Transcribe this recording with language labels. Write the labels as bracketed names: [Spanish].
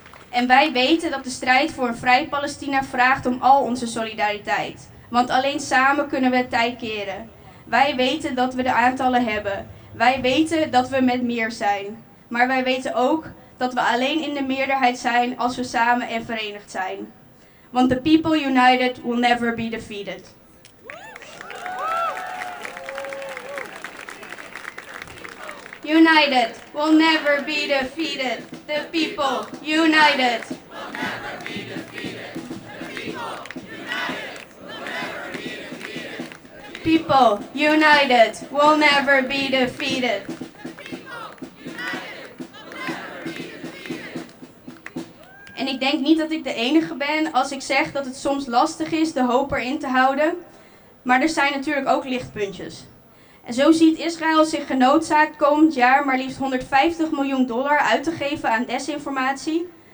[Dutch] En wij weten dat de strijd voor een vrij Palestina vraagt om al onze solidariteit. Want alleen samen kunnen we het tij keren. Wij weten dat we de aantallen hebben. Wij weten dat we met meer zijn. Maar wij weten ook dat we alleen in de meerderheid zijn als we samen en verenigd zijn. [English] Want the people united will never be defeated. United will never be defeated. The people united. People united will never be defeated. [Dutch] En ik denk niet dat ik de enige ben als ik zeg dat het soms lastig is de hoop erin te houden. Maar er zijn natuurlijk ook lichtpuntjes. En zo ziet Israël zich genoodzaakt komend jaar maar liefst $150 miljoen uit te geven aan desinformatie.